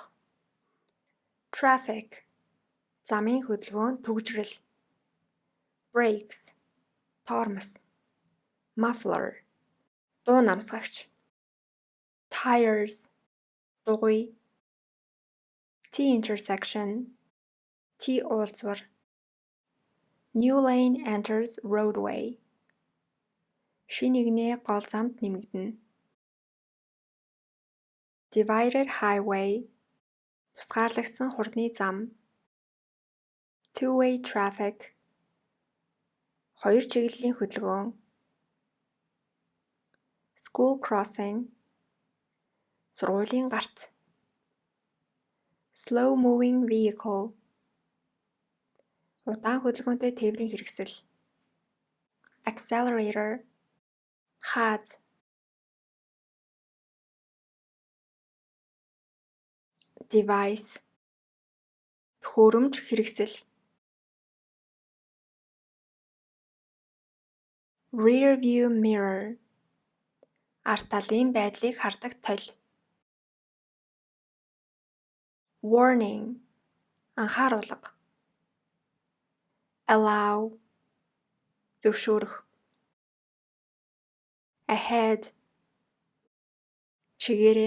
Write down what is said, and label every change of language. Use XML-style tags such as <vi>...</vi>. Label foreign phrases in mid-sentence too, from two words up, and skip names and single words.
<mn>Traffic замын хөдөлгөөн, түгжрэл. Brakes тормоз. Muffler дуу намсгагч. Tires дугуй. T-intersection T уулзвар.</mn> <en>New lane enters roadway</en> <mn>шинэ игнээ гол замд нэмэгдэнэ.</mn> <en>Divided highway</en> <mn>тусгаарлагдсан хурдны зам.</mn> <en>Two-way traffic</en> <mn>хоёр чиглэлийн хөдөлгөөн.</mn> <en>School crossing</en> <mn>сургуулийн гарц.</mn> <en>Slow moving vehicle</en> <mn>удаан хөдөлгөөнтэй тээврийн хэрэгсэл. Accelerator хааз. Device төхөөрөмж, хэрэгсэл.</mn> <en>Rear view mirror</en> <mn>ард талын байдлыг хардаг толь. Warning анхааруулга. Allow зөвшөөрөх. Ahead чигээрээ.</mn>